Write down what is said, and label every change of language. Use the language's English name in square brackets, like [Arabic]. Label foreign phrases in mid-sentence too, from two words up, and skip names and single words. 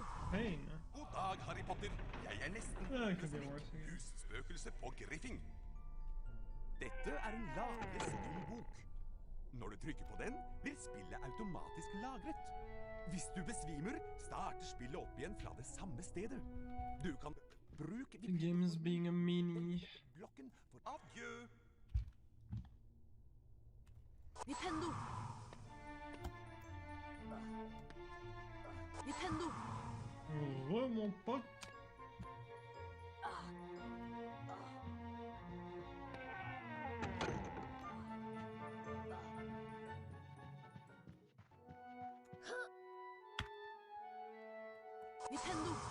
[English] Pain. [Norwegian] God dag, Harry Potter. Jeg er nesten [English] Yeah, it could be [Norwegian] slik [English] worse, I guess. [Norwegian] husspøkelse på Griffing. Dette er en lagrespillbok. Når du trykker på den, blir spillet automatisk lagret. Hvis du besvimer, starter spillet opp igjen fra det samme stedet. Du kan bruke [English] The game is being a meanie. [Norwegian] blokken for adjø. Vipendo! Vipendo! [French] Oh, mon pote. [Norwegian] Vipendo!